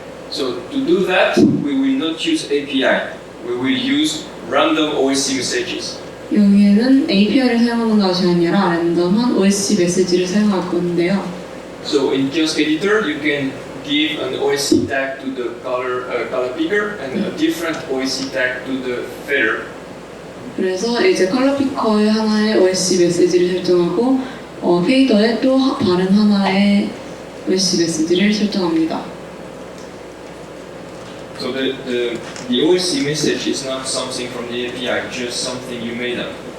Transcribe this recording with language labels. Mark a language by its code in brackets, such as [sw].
[en] So to do that, we will not use API. We will use random OSC messages. [ko] 여기에는 API를 사용하는 것이 아니라 랜덤한 OSC 메시지를 사용할 건데요. [en] So in Kiosk Editor, you can give an OSC tag to the color picker and a different OSC tag to the feather. [ko] 그래서 이제 컬러 피커에 하나의 OSC 메시지를 설정하고 페이더에 또 다른 하나의 OSC 메시지를 설정합니다. [en] So the OSC message is not something from the API, just something you made up.